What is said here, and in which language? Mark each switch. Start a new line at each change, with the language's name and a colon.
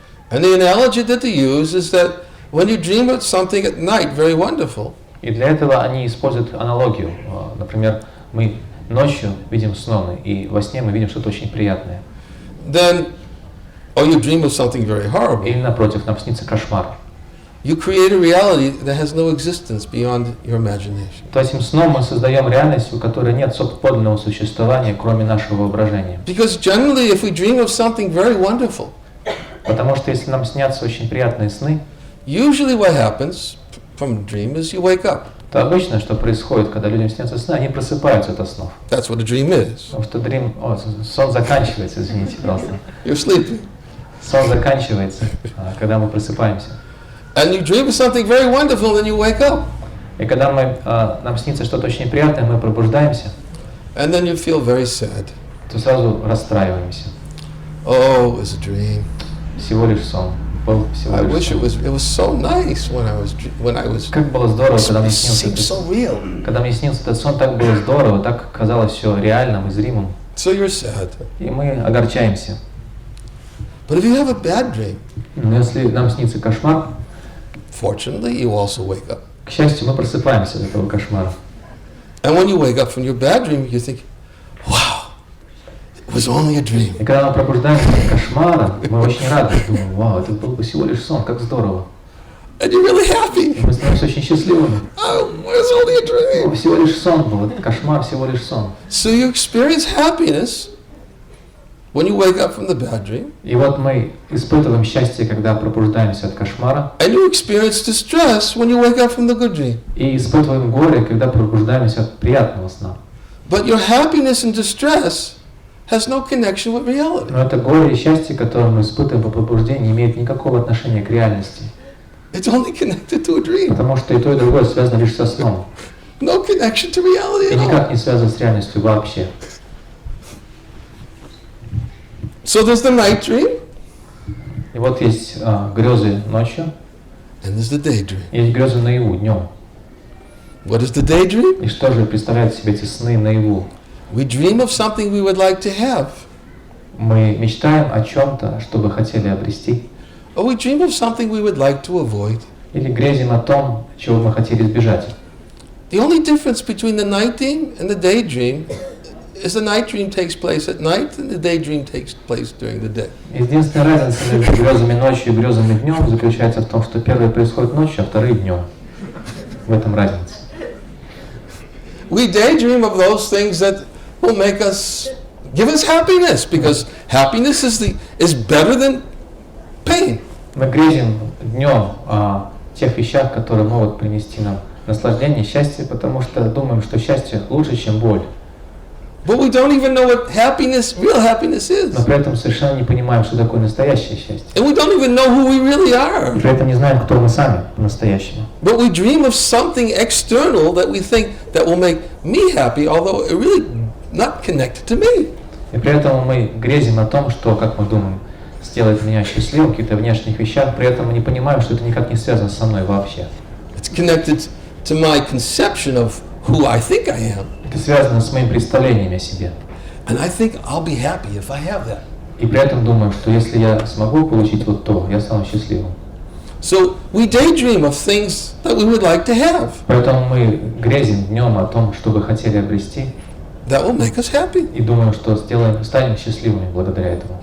English: And the analogy that they use is that when you dream of something at night, very wonderful,
Russian: И для этого они используют аналогию. Например, мы ночью видим сны, и во сне мы видим что-то очень приятное.
English: then, or you dream of something very horrible,
Russian: Или напротив, нам снится кошмар.
English: you create a reality that has no existence beyond your imagination.
Russian: То этим сном мы создаем реальность, у которой нет подлинного существования, кроме нашего воображения.
English: Because generally, if we dream of something very wonderful,
Russian: Потому что если нам снятся очень приятные сны,
English: usually what happens from a dream is you wake up.
Russian: то обычно, что происходит, когда людям снятся сны, они просыпаются от снов.
English: That's what a dream is.
Russian: Потому что сон заканчивается, извините, пожалуйста.
English: You're sleeping.
Russian: Сон заканчивается, когда мы просыпаемся.
English: And you dream of something very wonderful, then you wake up.
Russian: И когда нам снится что-то очень приятное, мы пробуждаемся,
English: And then you feel very sad.
Russian: то сразу расстраиваемся.
English: Oh, it was a dream.
Russian: Всего лишь сон. Был всего
English: I
Russian: лишь
English: wish
Russian: сон.
English: it was so nice when I was.
Russian: Как было здорово, когда мне
English: It
Russian: снился
English: seemed so
Russian: этот,
English: real.
Russian: когда мне снился этот сон, так было здорово, так казалось все реальным и зримым.
English: So you're sad.
Russian: И мы огорчаемся.
English: But if you have a bad dream,
Russian: Но если нам снится кошмар,
English: fortunately, you also wake up.
Russian: к счастью, мы просыпаемся от этого кошмара.
English: And when you wake up from your bad dream, you think, wow, was only a dream.
Russian: И когда мы пробуждаемся от кошмара, мы очень рады, думаем, вау, это был бы всего лишь сон, как здорово.
English: And you're really
Russian: И
English: happy.
Russian: мы становимся очень счастливыми.
English: Oh, it was only a dream.
Russian: Всего лишь сон был, этот кошмар всего лишь сон.
English: So you experience happiness when you wake up from the bad dream,
Russian: И вот мы испытываем счастье, когда пробуждаемся от кошмара,
English: and you experience distress when you wake up from the good dream.
Russian: и испытываем горе, когда пробуждаемся от приятного сна.
English: But your happiness and distress has no connection with reality.
Russian: Но это горе и счастье, которое мы испытываем по пробуждению, не имеет никакого отношения к реальности.
English: It's only connected to a dream.
Russian: Потому что и то, и другое связано лишь со сном.
English: No connection to reality
Russian: И
English: at all.
Russian: никак не связано с реальностью вообще.
English: So there's the night dream,
Russian: И вот есть грезы ночью,
English: and there's the daydream.
Russian: есть грезы наяву, днем.
English: What is the daydream?
Russian: И что же представляют себе эти сны наяву?
English: We dream of something we would like to have,
Russian: Мы мечтаем о чем-то, что бы хотели обрести,
English: or we dream of something we would like to avoid.
Russian: или грезим о том, чего мы хотели избежать.
English: The only difference between the night dream and the daydream is the night dream takes place at night and the daydream takes place during the day.
Russian: Единственная разница между грезами ночью и грезами днем заключается в том, что первые происходят ночью, а вторые днем. В этом разница.
English: We daydream of those things that will make us, give us happiness, because happiness is better than pain.
Russian: Мы грезим днем о тех вещах, которые могут принести нам наслаждение, счастье, потому что думаем, что счастье лучше, чем боль.
English: But we don't even know what happiness, real happiness is.
Russian: Но при этом совершенно не понимаем, что такое настоящее счастье.
English: And we don't even know who we really
Russian: И
English: are.
Russian: при этом не знаем, кто мы сами по-настоящему.
English: But we dream of something external that we think that will make me happy, although it really not connected to me.
Russian: И при этом мы грезим о том, что, как мы думаем, сделает меня счастливым в каких-то внешних вещах, при этом мы не понимаем, что это никак не связано со мной вообще.
English: It's connected to my conception of who I think I am.
Russian: Это связано с моим представлением о себе.
English: And I think I'll be happy if I have that.
Russian: И при этом думаю, что если я смогу получить вот то, я стану счастливым.
English: So we daydream of things that we would like to have
Russian: Поэтому мы грезим днем о том, что бы хотели обрести,
English: that will make us happy.
Russian: и думаем, что станем счастливыми благодаря этому.